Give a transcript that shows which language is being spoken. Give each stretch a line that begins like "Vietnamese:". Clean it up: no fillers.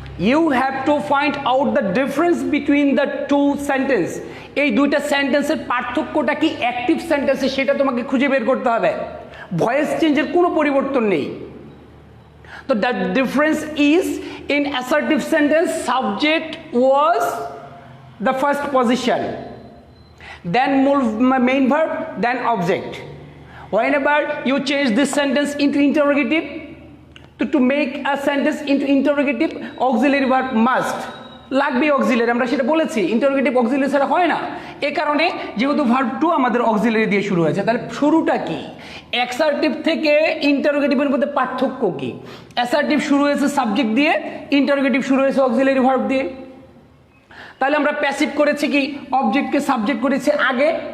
English: You have to find out the difference between the two sentence.
Bangla: এই দুইটা সেন্টেন্সের পার্থক্যটা কি অ্যাক্টিভ সেন্টেন্সে সেটা তোমাকে খুঁজে বের করতে হবে। ভয়েস চেঞ্জের কোনো পরিবর্তন নেই। তো
English: The difference is in assertive sentence subject was the first position, then main verb, then object. Whenever you change this sentence into interrogative, to make a sentence into interrogative, auxiliary verb must
Bangla: লাগবে, auxiliary আমরা সেটা বলেছি, interrogative auxiliary ছাড়া হয় না। এ কারণে যেহেতু verb 2 আমাদের অক্সিলারি দিয়ে শুরু হয়েছে, তাহলে শুরুটা কি? অ্যাসার্টিভ থেকে ইন্টারোগেটিভের মধ্যে পার্থক্য কি? অ্যাসার্টিভ শুরু হয়েছে সাবজেক্ট দিয়ে, ইন্টারোগেটিভ শুরু হয়েছে অক্সিলারি ভার্ব দিয়ে। তাহলে আমরা প্যাসিভ করেছি কি? অবজেক্টকে সাবজেক্ট করেছি আগে।